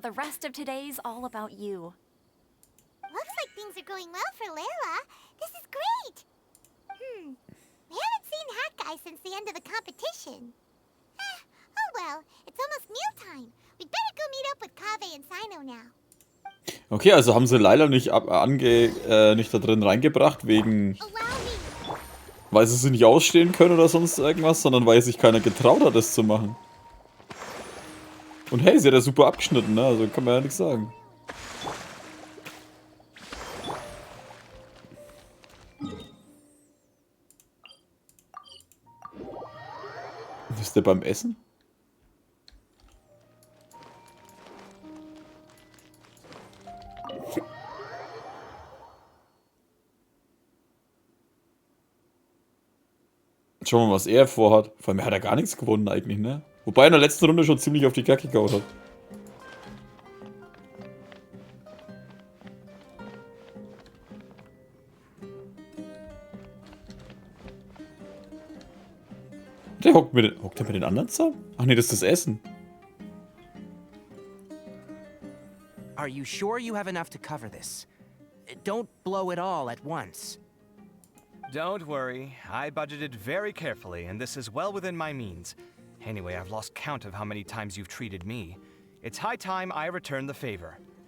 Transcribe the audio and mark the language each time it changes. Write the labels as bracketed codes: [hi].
[en] The rest of today's all about you. Looks like things are going well for Layla. This is great. We haven't seen Hat Guy since the end of the competition. Oh well, it's almost mealtime. We'd better go meet up with Kaveh and Sino now. [de] Okay, also haben sie Layla nicht, nicht da drin reingebracht, wegen... weil sie nicht ausstehen können oder sonst irgendwas, sondern weil sich keiner getraut hat, das zu machen. Und hey, sie hat ja super abgeschnitten, ne? Also kann man ja nichts sagen. Ist der beim Essen? Schauen wir mal, was er vorhat. Vor allem hat er gar nichts gewonnen eigentlich, ne? Wobei er in der letzten Runde schon ziemlich auf die Kacke gehauen hat. Der hockt er mit den anderen zusammen? Ach nee, das ist das Essen. [en] Are you sure you have enough to cover this? Don't blow it all at once. Don't worry, I budgeted very carefully, and this is well within my means. Anyway, I've lost count of how many times you've treated me. It's high time I return the favor.